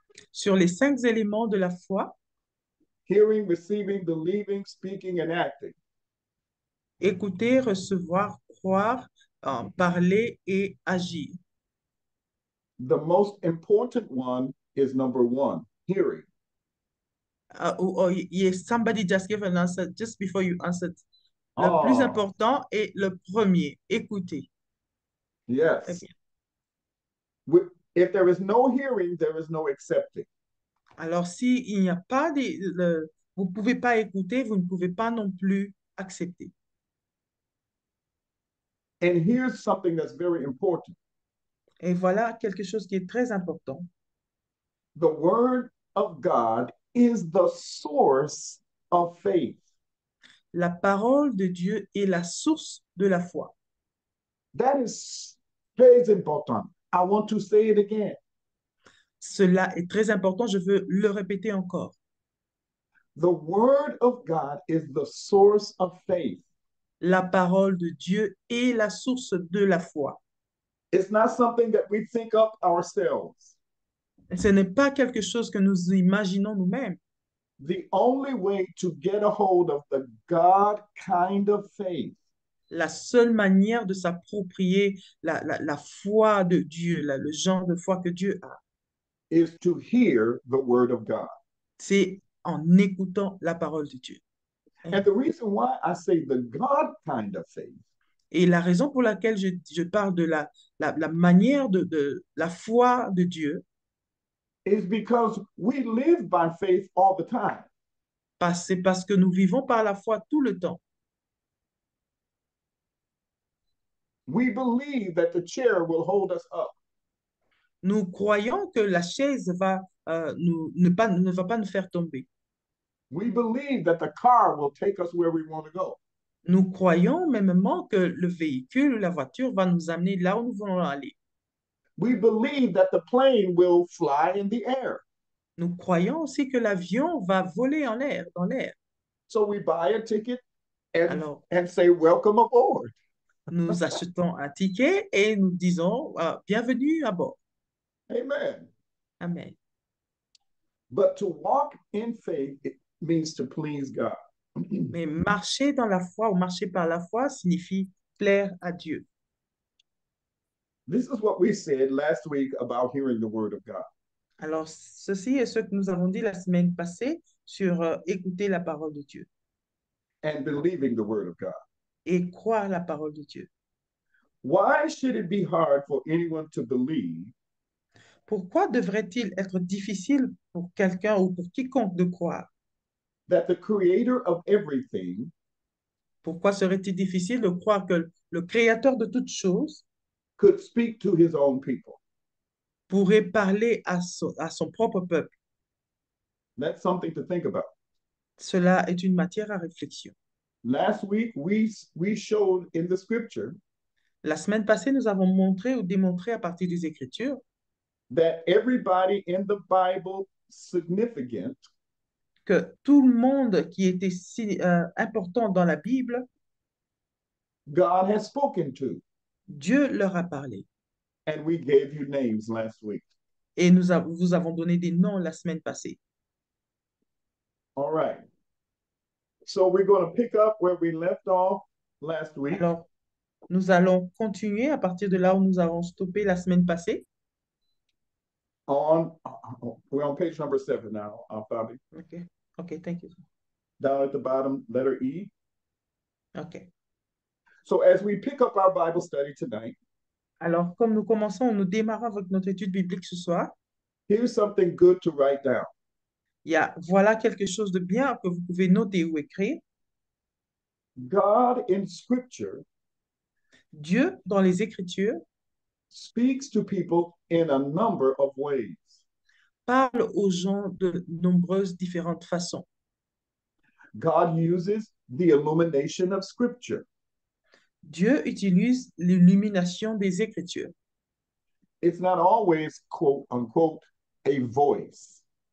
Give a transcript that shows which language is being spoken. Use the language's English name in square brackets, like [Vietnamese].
[French] Sur les cinq éléments de la foi, [English] hearing, receiving, believing, speaking, and acting, [French] écouter, recevoir, croire, parler et agir. [English] the most important one is number 1, hearing. Yes, somebody just gave an answer just before you answered. [French] Le plus [English] Oh, [French] important est le premier, écouter. Très [English] yes. [French] bien. [English] If there is no hearing, there is no accepting. [French] Alors, si il n'y a pas vous ne pouvez pas écouter, vous ne pouvez pas non plus accepter. [English] And here's something that's very important. [French] Et voilà quelque chose qui est très important. [English] The Word of God is the source of faith. [French] La parole de Dieu est la source de la foi. [English] That is very important. I want to say it again. [French] Cela est très important, je veux le répéter encore. [English] The Word of God is the source of faith. [French] La parole de Dieu est la source de la foi. [English] It's not something that we think up ourselves. [French] Ce n'est pas quelque chose que nous imaginons nous-mêmes. [English] The only way to get a hold of the God kind of faith [French] La seule manière de s'approprier la foi de Dieu, le genre de foi que Dieu a, [English] is to hear the Word of God. [French] c'est en écoutant la parole de Dieu. [English] And the reason why I say the God kind of faith [French] Et la raison pour laquelle je parle de la manière de la foi de Dieu, [English] is because we live by faith all the time. [French] c'est parce que nous vivons par la foi tout le temps. [English] We believe that the chair will hold us up. [French] Nous croyons que la chaise va, ne va pas nous faire tomber. [English] We believe that the car will take us where we want to go. [French] Nous croyons mêmement que le véhicule ou la voiture va nous amener là où nous voulons aller. [English] We believe that the plane will fly in the air. [French] Nous croyons aussi que l'avion va voler en l'air, dans l'air. [English] So we buy a ticket [French] Alors, [English] and say, welcome aboard. [French] nous achetons un ticket et nous disons bienvenue à bord. [English] Amen. [French] Amen. [English] But to walk in faith, it means to please God. [French] Mais marcher dans la foi ou marcher par la foi signifie plaire à Dieu. [English] This is what we said last week about hearing the word of God. [French] Alors, ceci est ce que nous avons dit la semaine passée sur écouter la parole de Dieu [English] And believing the word of God. [French] et croire la parole de Dieu. [English] Why should it be hard for anyone to believe [French] Pourquoi devrait-il être difficile pour quelqu'un ou pour quiconque de croire? [English] that the creator of everything [French] Pourquoi serait-il difficile de croire que le créateur de toutes choses [English] could speak to his own people? [French] pourrait parler à son propre peuple? [English] That's something to think about. [French] Cela est une matière à réflexion. [English] Last week, we showed in the scripture [French] La semaine passée, nous avons montré ou démontré à partir des Écritures [English] that everybody in the Bible significant [French] que tout le monde qui était si important dans la Bible, [English] God has spoken to. [French] Dieu leur a parlé. [English] And we gave you names last week. [French] Et vous avons donné des noms la semaine passée. [English] All right. So we're going to pick up where we left off last week. [French] Alors, nous allons continuer à partir de là où nous avons stoppé la semaine passée. [English] We're on page number 7 now, Fabi. Okay, thank you. Down at the bottom, letter E. Okay. So as we pick up our Bible study tonight, [French] Alors, comme nous démarrons avec notre étude biblique ce soir, [English] here's something good to write down. [French] Voilà quelque chose de bien que vous pouvez noter ou écrire. [English] God in Scripture [French] Dieu, dans les Écritures, [English] speaks to people in a number of ways. [French] Parle aux gens de nombreuses différentes façons. [English] God uses the illumination of Scripture. [French] Dieu utilise l'illumination des Écritures. [English] It's not always, quote unquote, a voice.